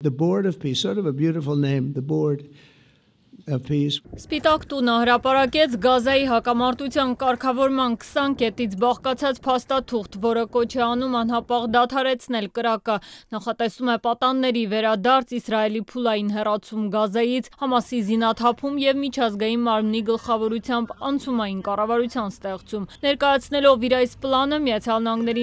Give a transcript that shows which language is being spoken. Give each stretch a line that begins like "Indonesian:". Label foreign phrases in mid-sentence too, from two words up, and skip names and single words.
English: the Board of Peace, sort of a beautiful name, the Board of Peace.
Armenian: Սպիտակ տունը հրապարակեց Գազայի հակամարտության կարգավորման 20 կետից բաղկացած փաստաթուղթ, որը կոչ է անում անհապաղ դադարեցնել կրակը, նախատեսում է պատանների վերադարձ, Իսրայելի փուլային հեռացում Գազայից, Համասի զինաթափում եւ միջազգային մարմնի գլխավորությամբ անցումային կառավարության ստեղծում։ Ներկայացնելով իր այս պլանը, Միացյալ Նահանգների